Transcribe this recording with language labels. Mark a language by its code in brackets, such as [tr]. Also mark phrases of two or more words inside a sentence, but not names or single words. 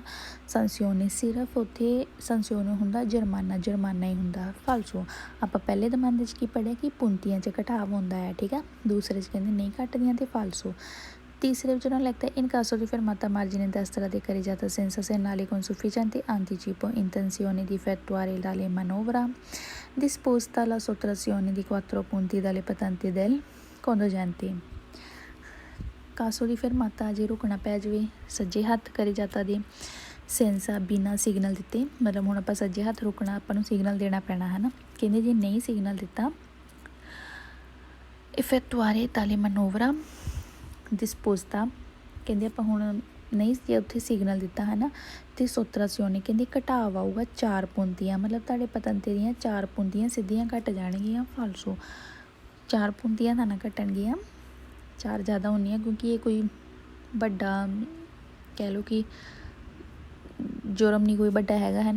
[pa] ਸੰਸਿਓਨੇ ਸਿਰਫ ਉੱਥੇ ਸੰਸਿਓਨੇ ਹੁੰਦਾ ਜੁਰਮਾਨਾ ਹੀ ਹੁੰਦਾ। ਫਾਲਸੋ ਆਪਾਂ ਪਹਿਲੇ ਦਮਾਂਦੇ 'ਚ ਕੀ ਪੜ੍ਹਿਆ ਕਿ ਪੁੰਤੀਆਂ 'ਚ ਘਟਾਵ ਹੁੰਦਾ ਹੈ, ਠੀਕ ਆ। ਦੂਸਰੇ 'ਚ ਕਹਿੰਦੇ ਨਹੀਂ ਘਟਦੀਆਂ ਤੇ ਫਾਲਸੋ। [hi] तीसरे जो लगता है [it] इन caso di fermata a margine destra di carreggiata senza segnali con sufficiente anticipo intenzione di effettuare tale manovra disposta la sottrazione di 4 punti dalle patenti del conducente। caso di fermata [pa] ਜੇ ਰੁਕਣਾ ਪੈ ਜਾਵੇ ਸੱਜੇ ਹੱਥ carreggiata ਦੇ ਸੈਂਸਾ ਬਿਨਾਂ ਸਿਗਨਲ ਦਿੱਤੇ, ਮਤਲਬ ਹੁਣ ਆਪਾਂ ਸੱਜੇ ਹੱਥ ਰੁਕਣਾ ਆਪਾਂ ਨੂੰ ਸਿਗਨਲ ਦੇਣਾ ਪੈਣਾ ਹੈ ਨਾ। ਕਹਿੰਦੇ ਜੇ ਨਹੀਂ ਸਿਗਨਲ ਦਿੱਤਾ [it] effettuare tale manovra disposta, [pa] ਕਹਿੰਦੇ ਆਪਾਂ ਹੁਣ ਨਹੀਂ ਜੇ ਉੱਥੇ ਸਿਗਨਲ ਦਿੱਤਾ ਹੈ ਨਾ ਅਤੇ ਸੋਤਰਾਸਿਓਨੇ ਕਹਿੰਦੇ ਘਟਾਵ ਆਊਗਾ 4 ਪੁੰਤੀਆਂ, ਮਤਲਬ ਤੁਹਾਡੇ ਪਤੰਤੇ ਦੀਆਂ 4 ਪੁੰਤੀਆਂ ਸਿੱਧੀਆਂ ਘਟ ਜਾਣਗੀਆਂ। ਫਾਲਸੋ 4 ਪੁੰਤੀਆਂ ਤਾਂ ਨਾ ਘਟਣਗੀਆਂ, 4 ਜ਼ਿਆਦਾ ਹੁੰਦੀਆਂ ਕਿਉਂਕਿ ਇਹ ਕੋਈ ਵੱਡਾ ਕਹਿ ਲਓ ਕਿ ਜੁਰਮ ਨਹੀਂ ਕੋਈ ਵੱਡਾ ਹੈਗਾ ਹੈ ਨਾ।